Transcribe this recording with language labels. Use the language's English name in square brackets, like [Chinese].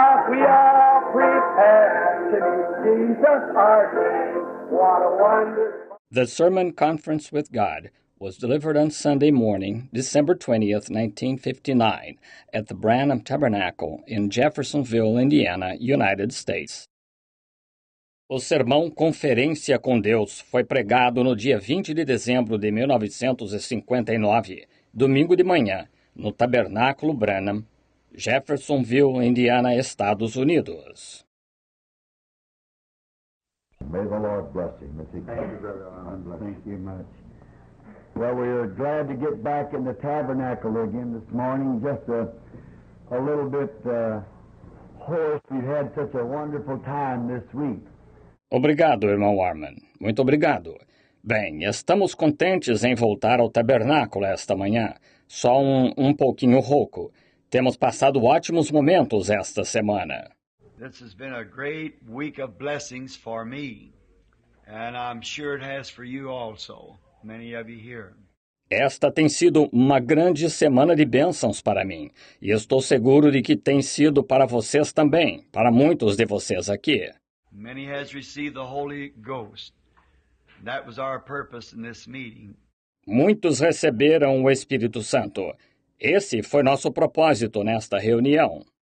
[English] We are prepared to meet Jesus our King. What a wonderful. The Sermon Conference with God was delivered on Sunday morning, December 20th, 1959, at the Branham Tabernacle in Jeffersonville, Indiana, United States. [Portuguese] O sermão Conferência com Deus foi pregado no dia 20 de dezembro de 1959, domingo de manhã, no Tabernáculo Branham, Jeffersonville, Indiana, Estados Unidos. [English] May the Lord bless him. Thank you, Brother Arnold. Thank you much. Well, we are glad to get back in the tabernacle again this morning. Just a little bit hoarse. We've had such a wonderful time this week. [Portuguese] Obrigado, irmão Orman. Muito obrigado. Bem, estamos contentes em voltar ao tabernáculo esta manhã. Só um pouquinho rouco. Temos passado ótimos momentos esta semana. [English] This has been a great week of blessings for me, and I'm sure it has for you also, many of you here. [Portuguese] Esta tem sido uma grande semana de bênçãos para mim, e estou seguro de que tem sido para vocês também, para muitos de vocês aqui. [English] Many has received the Holy Ghost. That was our purpose in this meeting. [Portuguese] Muitos receberam o Espírito Santo. Esse foi nosso propósito nesta reunião.